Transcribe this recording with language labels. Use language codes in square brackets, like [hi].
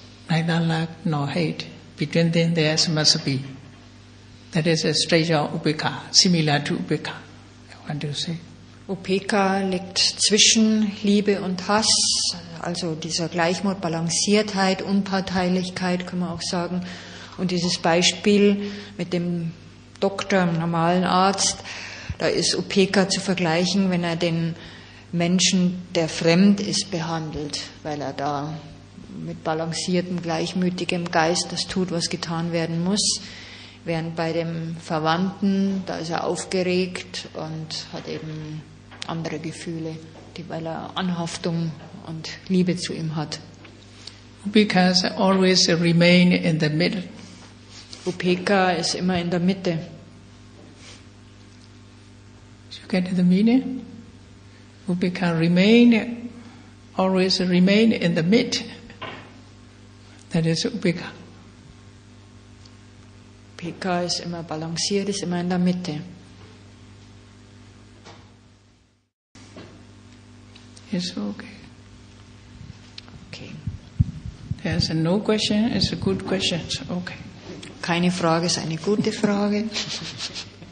[en] Neither love nor hate. Between them there must be. That is a stage of Upekkha, similar to Upekkha, I want to say. [de] Upekkha liegt zwischen Liebe und Hass, also dieser Gleichmut, Balanciertheit, Unparteilichkeit, kann man auch sagen. Und dieses Beispiel mit dem Doktor, dem normalen Arzt, da ist Upekkha zu vergleichen, wenn er den Menschen, der fremd ist, behandelt, weil er da mit balanciertem, gleichmütigem Geist das tut, was getan werden muss. Während bei dem Verwandten, da ist er aufgeregt und hat eben andere Gefühle, weil er Anhaftung und Liebe zu ihm hat. [en] Upekkha always remain in the middle. [de] Upekkha ist immer in der Mitte. [en] You get the meaning? Upekkha always remain in the mid. That is Upekkha. [de] Upekkha ist immer balanciert, ist immer in der Mitte. [en] It's okay. Okay. There's no question, it's a good question. Okay. [de] Keine Frage ist eine gute Frage.